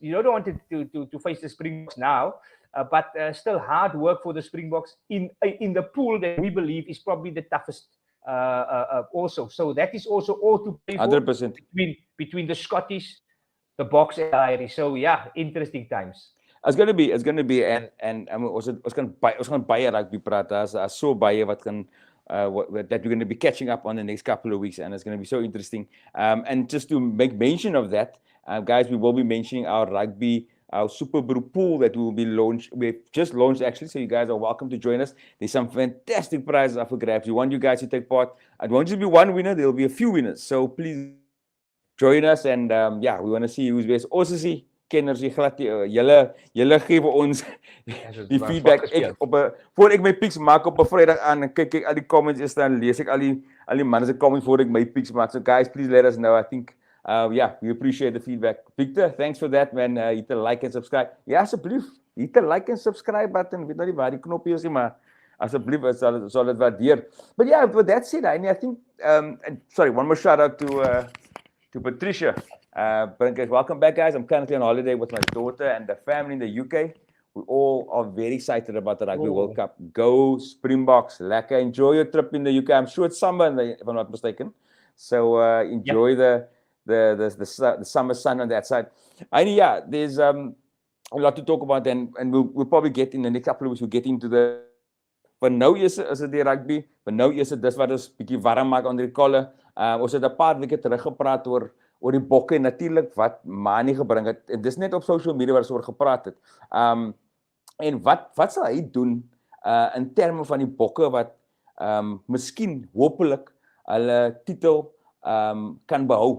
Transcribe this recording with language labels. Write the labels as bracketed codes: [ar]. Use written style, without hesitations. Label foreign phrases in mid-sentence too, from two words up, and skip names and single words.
[en] You don't want to face the Springboks now. But still hard work for the Springboks in the pool that we believe is probably the toughest. Also, so that is also all to play for 100% between the Scottish, the Boks, and the Irish. So yeah, interesting times. It's gonna be, and [af] ons gaan baie rugby praat. As so baie wat kan. [en] That we're going to be catching up on the next couple of weeks, and it's going to be so interesting. And just to make mention of that, guys, we will be mentioning our Super Brew pool that will be launched. We've just launched actually, so you guys are welcome to join us. There's some fantastic prizes up for grabs. We want you guys to take part. I don't want you to be one winner. There will be a few winners. So please join us, and we want to see who's best. Also see. [af] Kenners, julle gee vir ons die feedback. Voor ek my picks maak op 'n Vrydag aan, kyk ek al die comments is dan lees ek al die manne se comments voor ek my picks maak. [en] So guys, please let us know. I think we appreciate the feedback. Victor, thanks for that, man. Hit 'n like and subscribe. [af] Ja, asseblief. [en] Hit 'n like and subscribe button. [af] Weet nou nie waar die knoppie is nie, maar asseblief sal dit waardeer. [en] But yeah, with that said, I think sorry, one more shout out to Patricia. Welcome back, guys. I'm currently on holiday with my daughter and the family in the UK. We all are very excited about the Rugby World Cup. Go Springboks, lekker. Enjoy your trip in the UK. I'm sure it's summer, if I'm not mistaken. So enjoy the summer sun on that side. And yeah, there's a lot to talk about, and we'll probably get in the next couple of weeks. We'll get into the. But [af] nou is dit die rugby. But nou is dit dis wat ons bietjie warm maak onder die kolle. Ons het 'n paar weke terug gepraat oor die bokke en natuurlik wat Manie gebring het. En dis net op [en] social media [af] waar ons oor gepraat het. En wat sal hy doen in terme van die bokke wat miskien hopelik hulle titel kan behou.